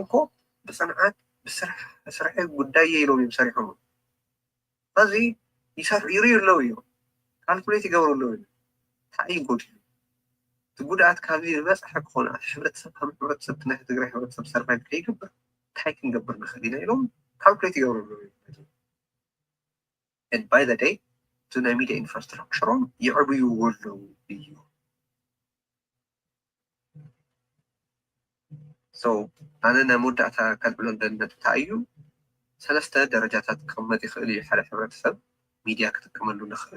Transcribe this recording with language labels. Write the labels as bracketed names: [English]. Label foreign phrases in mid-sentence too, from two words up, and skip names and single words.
[Tigrinya] እኮ ብፅንዓት ብስራሕ ጉዳይ ኢሎም እዮም ሰሪሖም እዚ ይርዩ ኣለዉ እዮም ካልኩሌት ይገብሩ ኣለዉ እዮም እንታይ እዩ ጎዲሉ እቲ ጉድኣት ካብዚ ዝበፅሐ ክኾነ ሕብረተሰብ ከም ሕብረተሰብ ናይ ትግራይ ሕብረተሰብ ሰርቫይቭ ከይገብር እንታይ ክንገብር ንኽእል ኢና ኢሎም ካልኩሌት ይገብሩ ኣለዉ እዮም [English] and by the day [Tigrinya] እቲ ናይ ሚድያ ኢንፍራስትራክቸሮም ይዕብይዎ ኣለዉ እዩ so ኣነ ናይ መወዳእታ ከልዕሎ ደልነት እንታይ እዩ ሰለስተ ደረጃታት ክቕመጥ ይኽእል እዩ ሓደ ሕብረተሰብ ሚድያ ክጥቀመሉ ንኽእል